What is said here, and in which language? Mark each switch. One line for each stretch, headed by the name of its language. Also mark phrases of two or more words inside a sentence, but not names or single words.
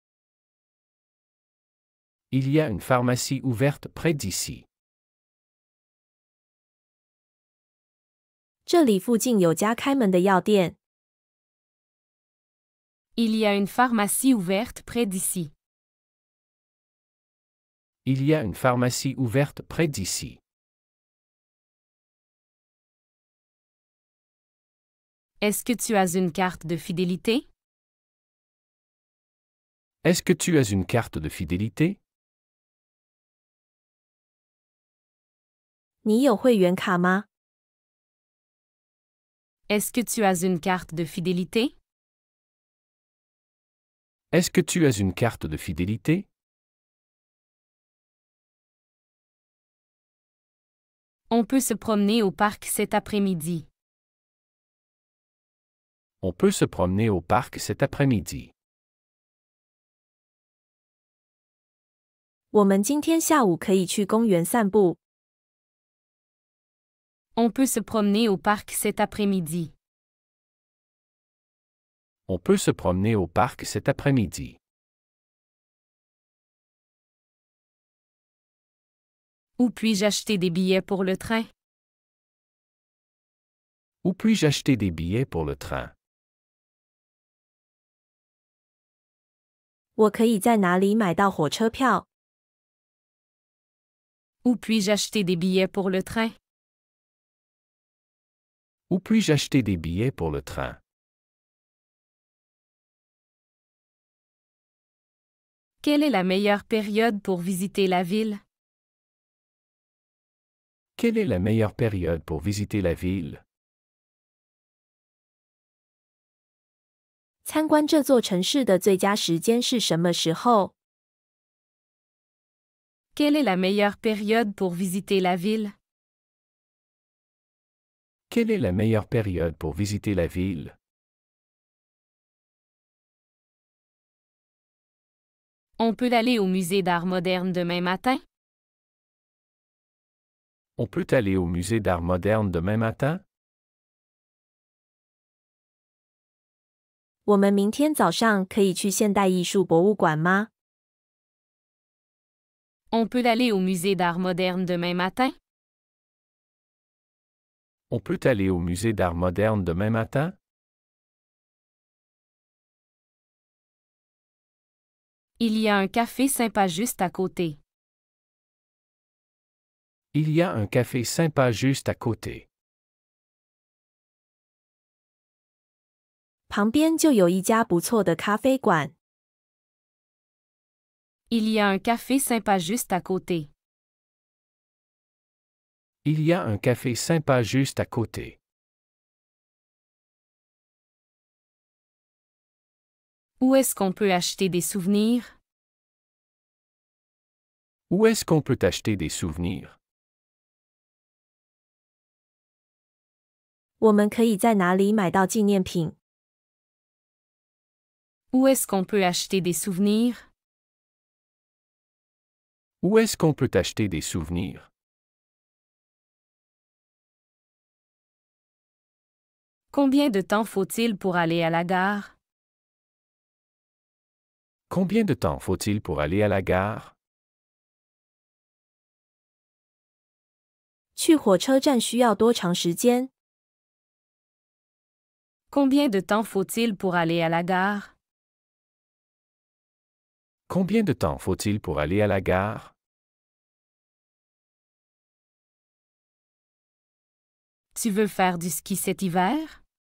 French: Il y a une pharmacie ouverte près d'ici.
Chinese: 这里附近有家开门的药店。
French: Il y a une pharmacie ouverte près d'ici. Il y a une pharmacie ouverte près d'ici. Est-ce que tu as une carte de fidélité? Est-ce que tu as une carte de fidélité?
Chinese: 你有会员卡吗？
French: Est-ce que tu as une carte de fidélité? Est-ce que tu as une carte de fidélité? On peut se promener au parc cet après-midi. On peut se promener au parc cet après-midi.
Chinese: 我们今天下午可以去公园散步。
French: On peut se promener au parc cet après-midi. On peut se promener au parc cet après-midi. Où puis-je acheter des billets pour le train? Où puis-je acheter des billets pour le train?
Chinese: 我可以在哪里买到火车票？
French: Où puis-je acheter des billets pour le train? Où puis-je acheter des billets pour le train? Quelle est la meilleure période pour visiter la ville? Quelle est la meilleure période pour visiter la ville?
Chinese: 参观这座城市的最佳时间是什么时候？
French: Quelle est la meilleure période pour visiter la ville? Quelle est la meilleure période pour visiter la ville? On peut aller au musée d'art moderne demain matin? On peut aller au musée d'art moderne demain matin?
Chinese: 我们明天早上可以去现代艺术博物馆吗？
French: On peut aller au musée d'art moderne demain matin? On peut aller au musée d'art moderne demain matin? Il y a un café sympa juste à côté. Il y a un café sympa juste à côté.
Chinese: 旁边就有一家不错的咖啡馆。
French: Il y a un café sympa juste à côté. Il y a un café sympa juste à côté. Où est-ce qu'on peut acheter des souvenirs? Où est-ce qu'on peut acheter des souvenirs?
Chinese: 我们可以在哪里买到纪念品？
French: Où est-ce qu'on peut acheter des souvenirs? Où est-ce qu'on peut acheter des souvenirs? Combien de temps faut-il pour aller à la gare? Combien de temps faut-il pour aller à la gare?
Chinese: 去火车站需要多长时间？
French: Combien de temps faut-il pour aller à la gare? Combien de temps faut-il pour aller à la gare? Tu veux faire du ski cet hiver?